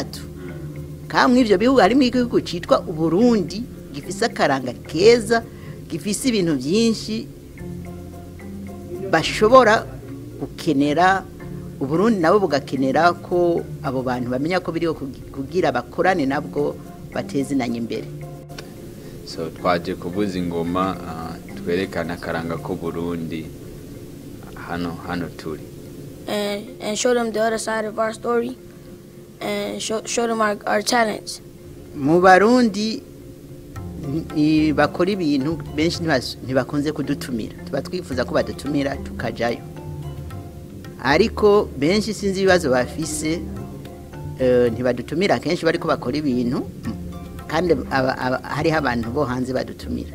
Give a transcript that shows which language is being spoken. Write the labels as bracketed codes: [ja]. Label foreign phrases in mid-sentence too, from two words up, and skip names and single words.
[rn] Kamwe ivyo bihugu harimo igihugu citwa Burundi gifise akaranga keza, gifise ibintu byinshi bashobora gukenera. Uburundi nabo bugakenera ko abo bantu bamenya ko biriho kugira bakorane nabwo batezinanye imbere. So twaje kuvuza ingoma twerekana akaranga ko Burundi hano turi. [en] And show them the other side of our story and show them our talents. [rn] Mu Barundi bakora ibintu benshi ntibakunze kudutumira, tuba twifuza ko badutumira tukajayo, ariko benshi sinzi ibibazo bafise ntibadutumira kenshi bariko bakora ibintu kandi hari abantu bo hanze badutumira.